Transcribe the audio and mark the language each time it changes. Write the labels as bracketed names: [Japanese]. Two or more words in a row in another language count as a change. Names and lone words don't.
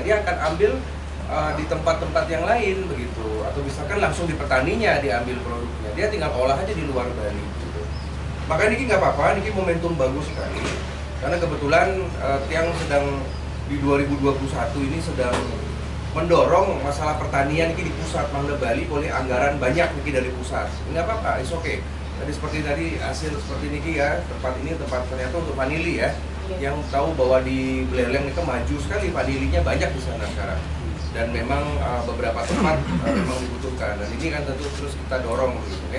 [Indonesian] Dia akan ambil di tempat-tempat yang lain begitu, atau misalkan langsung di petaninya diambil produknya, dia tinggal olah aja di luar Bali gitu. Maka Niki nggak apa-apa, Niki momentum bagus sekali karena kebetulan Tiang sedang di 2021 ini sedang mendorong masalah pertanian Niki di pusat. Mangda Bali boleh anggaran banyak Niki dari pusat, nggak apa-apa, [English] it's okay. [Indonesian] Jadi seperti tadi hasil seperti Niki ya, tempat ini tempat ternyata untuk vanili ya, yang tahu bahwa di Beleleng itu maju sekali, vanilinya banyak di sana sekarang. Dan memang beberapa tempat memang dibutuhkan, dan ini kan tentu terus kita dorong gitu ya.